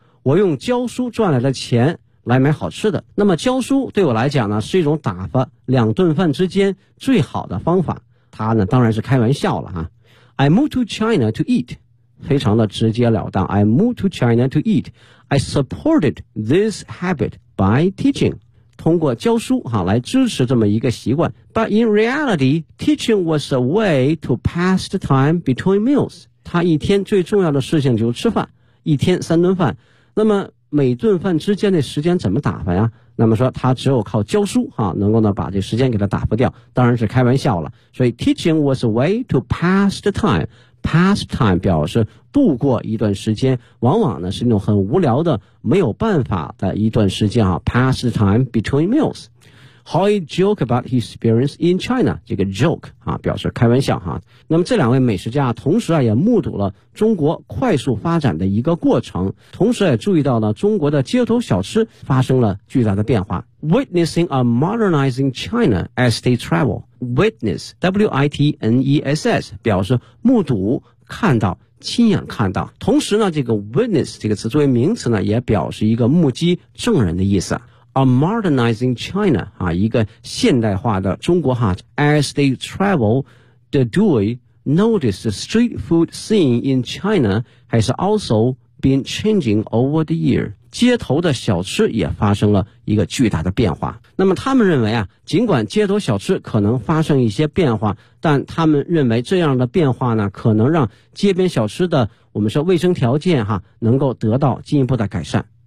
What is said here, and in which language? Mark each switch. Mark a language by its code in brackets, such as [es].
[zh] 我用教书赚来的钱来买好吃的。那么教书对我来讲呢是一种打发两顿饭之间最好的方法。他呢当然是开玩笑了啊。 [en] I moved to China to eat. [zh] 非常的直截了当。 [en] I moved to China to eat. I supported this habit by teaching. [zh] 通过教书啊来支持这么一个习惯。 [en] But in reality, teaching was a way to pass the time between meals. [zh] 他一天最重要的事情就是吃饭。一天三顿饭。那么每顿饭之间的时间怎么打发呀？那么说他只有靠教书啊，能够呢把这时间给他打发掉，当然是开玩笑了。所以 [en] teaching was a way to pass the time. [zh] Pass time 表示度过一段时间，往往呢是那种很无聊的没有办法的一段时间啊。 [en] Pass the time between meals. Hoi joke about his experience in China. [zh] 这个 joke 啊表示开玩笑啊。那么这两位美食家同时啊也目睹了中国快速发展的一个过程，同时也注意到了中国的街头小吃发生了巨大的变化。 [en] Witnessing a modernizing China as they travel. [zh] Witness, W-I-T-N-E-S-S, 表示目睹、看到、亲眼看到。同时呢这个 witness 这个词作为名词呢也表示一个目击证人的意思。 [en] A modernizing China, [zh] 啊一个现代化的中国哈。 [en] As they travel, the duo noticed the street food scene in China has also been changing over the year. [zh] 街头的小吃也发生了一个巨大的变化。那么他们认为啊，尽管街头小吃可能发生一些变化，但他们认为这样的变化呢可能让街边小吃的我们说卫生条件哈能够得到进一步的改善。